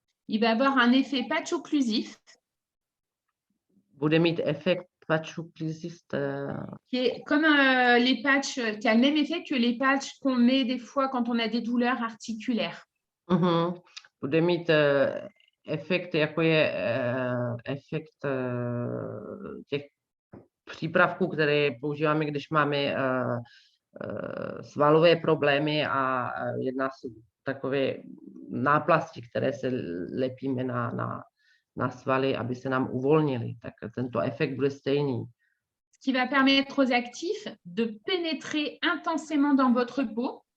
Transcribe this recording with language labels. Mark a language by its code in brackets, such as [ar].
[fr] Il va avoir un effet patch occlusif. [cs] Bude mít efekt [fr] patch occlusif. Qui est comme les patchs, qui a le même effet que les patchs qu'on met des fois quand on a des douleurs articulaires. [cs] Bude mít efekt, jako je efekt těch přípravků, které používáme, když máme svalové problémy a jedná se takové náplasti, které se lepíme na svaly, aby se nám uvolnili. Tak tento efekt bude stejný. [fr] Ce qui va permettre aux actifs de pénétrer intensément dans votre peau.